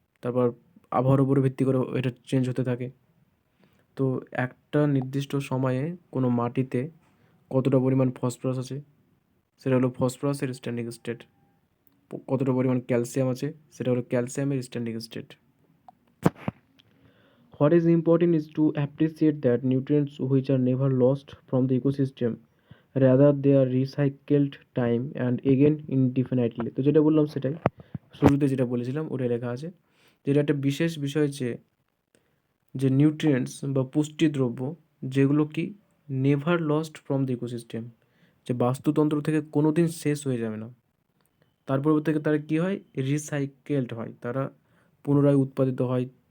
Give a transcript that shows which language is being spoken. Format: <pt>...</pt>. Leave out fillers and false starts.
<bn>তারপর আবহাওয়ার উপরে ভিত্তি করে এটা চেঞ্জ হতে থাকে। তো একটা নির্দিষ্ট সময়ে কোনো মাটিতে কতটা পরিমাণ ফসফরাস আছে, সেটা হলো ফসফরাসের স্ট্যান্ডিং স্টেট। কতটা পরিমাণ ক্যালসিয়াম আছে, সেটা হলো ক্যালসিয়ামের standing state.</bn> <en>What is important is to appreciate that nutrients which are never lost from the ecosystem, rather they are recycled time and again indefinitely.</en> <bn>তো যেটা বললাম সেটাই, শুরুতে যেটা বলেছিলাম ওটাই লেখা আছে, যেটা একটা বিশেষ বিষয় যে যে নিউট্রিয়েন্টস বা পুষ্টি দ্রব্য যেগুলো কি</bn> <en>never lost from the ecosystem,</en> <bn>যে বাস্তুতন্ত্র থেকে কোনো দিন শেষ হয়ে যাবে না। তার পরবর্তী থেকে তারা কী হয়? রিসাইকেলড হয়, তারা পুনরায় উৎপাদিত হয়।</bn>